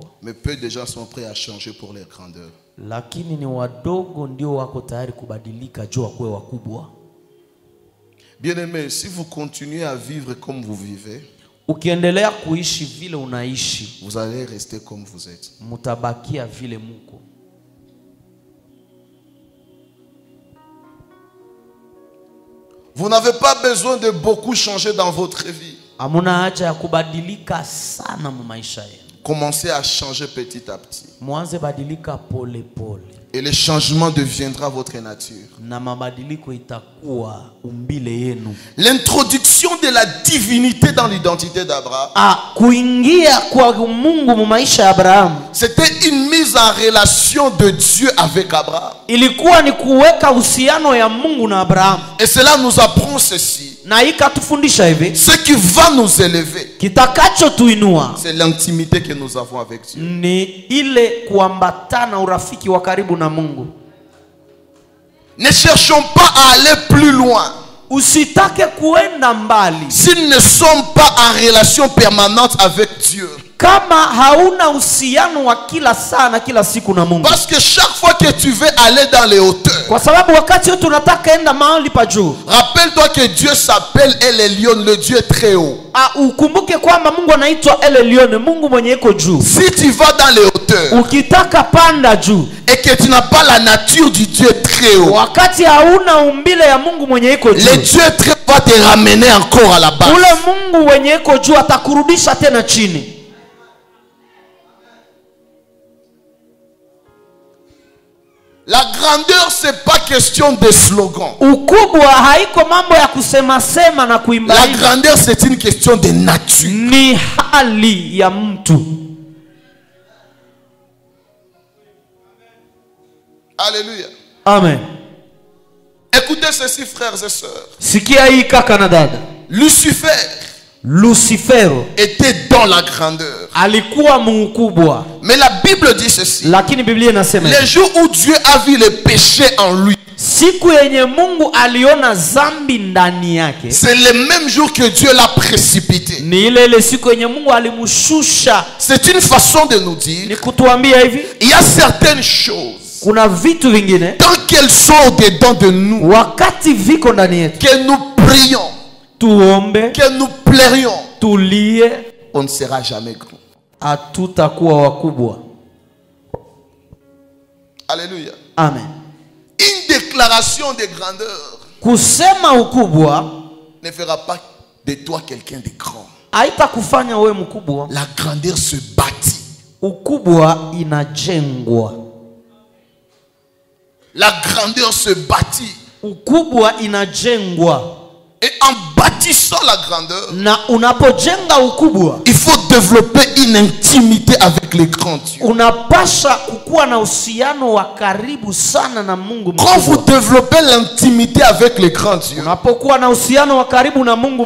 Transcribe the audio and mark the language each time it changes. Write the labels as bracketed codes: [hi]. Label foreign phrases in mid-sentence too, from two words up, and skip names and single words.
[fr] mais peu de gens sont prêts à changer pour leur grandeur. [sw] lakini ni wadogo ndio wako tayari kubadilika juu wakuwe wakubwa. [fr] Bien-aimés, si vous continuez à vivre comme vous vivez, [sw] Ukiendelea kuishi vile unaishi, [fr] vous allez rester comme vous êtes. [sw] mutabakia vile muko. [fr] Vous n'avez pas besoin de beaucoup changer dans votre vie. [sw] Hamuna haja ya kubadilika sana mu maisha yenu. [fr] Commencez à changer petit à petit. [sw] Mwanze badilika pole pole. [fr] Et le changement deviendra votre nature. [sw] Na mabadiliko itakuwa umbile yenu. [fr] L'introduction de la divinité dans l'identité d'Abraham, [sw] Kuingia kwa Mungu mu maisha ya Abrahamu [fr] c'était une mise en relation de Dieu avec Abraham. [sw] ilikuwa ni kuweka uhusiano ya Mungu na Abrahamu. [fr] Et cela nous apprend ceci. [sw] Na ikatufundisha hivi, [fr] Ce qui va nous élever, [sw] kitakacho tuinua [fr] c'est l'intimité que nous avons avec Dieu. [sw] ni ile kuambatana urafiki wa karibu na Mungu. [fr] Ne cherchons pas à aller plus loin [sw] Usitake kuenda mbali [fr] si nous ne sommes pas en relation permanente avec Dieu. [sw] kama hauna uhusiano wa kila saa na kila siku na Mungu. [fr] Parce que chaque fois que tu veux aller dans les hauteurs, [sw] Kwa sababu wakati wote unataka enda mahali pa juu, [fr] rappelle-toi que Dieu s'appelle El Elyon, le Dieu très haut. [sw] ukumbuke kwamba Mungu anaitwa El Elyon, Mungu mwenye iko juu. [fr] Si tu vas dans les hauteurs [sw] Ukitaka panda juu [fr] et que tu n'as pas la nature du Dieu très haut, [sw] wakati hauna umbile ya Mungu mwenye iko [fr] le [sw] juu, [fr] Dieu très haut va te ramener encore à la base. [sw] ule Mungu mwenye iko juu atakurudisha tena chini. [fr] La grandeur, c'est pas question de slogan. [sw] Ukubwa haiko mambo ya kusema sema na kuimba. [fr] La grandeur, c'est une question de nature. [sw] Ni hali ya mtu. [fr] Alléluia. [sw] Amen. [fr] Écoutez ceci, frères et sœurs. [sw] Sikia hii kaka na dada. [fr] Lucifer [sw] Lucifero [fr] était dans la grandeur. [sw] alikuwa mkubwa. [fr] Mais la Bible dit ceci. [sw] Lakini Biblia inasema [fr] Les jours où Dieu a vu le péché en lui, [sw] siku yenye Mungu aliona zambi ndani yake, [fr] c'est le même jour que Dieu l'a précipité. [sw] ni ile siku yenye Mungu alimshusha. [fr] C'est une façon de nous dire, [sw] Ni kutuambia hivi, [fr] il y a certaines choses, [sw] kuna vitu vingine [fr] tant qu'elles sont dedans de nous, [sw] wakati viko ndani yetu, [fr] que nous prions, [sw] tuombe, [fr] que nous plairions, [sw] tulie, [fr] on ne sera jamais grand. [sw] hatutakuwa wakubwa. [fr] Alléluia. [sw] Amen. [fr] Une déclaration de grandeur [sw] Kusema ukubwa [fr] ne fera pas de toi quelqu'un de grand. [sw] haitakufanya wewe mkubwa. [fr] La grandeur se bâtit. [sw] Ukubwa inajengwa. [fr] La grandeur se bâtit. [sw] Ukubwa inajengwa. [fr] Et en bâtissant la grandeur, [sw] Na unapojenga ukubwa, [fr] il faut développer une intimité avec les grands dieux. [sw] unapasha kukuwa na uhusiano wa karibu sana na Mungu [fr] Quand vous [sw] mkubwa. [fr] développez l'intimité avec les grands dieux, [sw] Unapokuwa na uhusiano wa karibu na Mungu